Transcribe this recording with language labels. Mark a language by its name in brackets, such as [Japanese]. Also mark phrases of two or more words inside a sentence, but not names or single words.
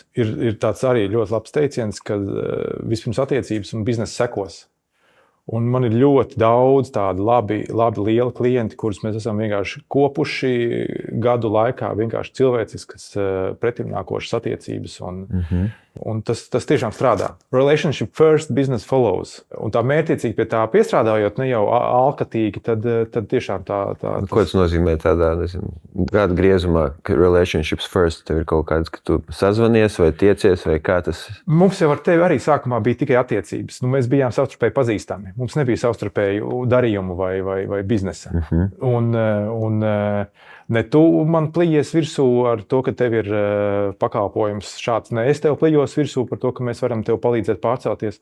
[Latvian] Ir tāds arī ļoti labs teiciens, ka vispirms attiecības un biznesa sekos. Un man ir ļoti daudz tādu labi lieli klienti, kurus mēs esam vienkārši kopuši gadu laikā, vienkārši cilvēciskas pretimnākošas attiecības. Un tas tiešām strādā. [English] Relationship first, business follows. [Latvian] Un tā mērķiecīgi pie tā piestrādājot, ne jau alkatīgi, tad tiešām tā. Ko tas nozīmē tādā, gada griezumā, ka [English] relationships first, [Latvian] tev ir kaut kāds, ka tu sazvanies vai tiecies vai kā tas? Mums jau ar tevi arī sākumā bija tikai attiecības. Mēs bijām savstarpēji pazīstami. Mums nebija savstarpēju darījumu vai biznesa. Un ne tu man plijies virsū ar to, ka tev ir pakalpojums šāds, ne es tev plijos virsū par to, ka mēs varam tev palīdzēt pārcelties.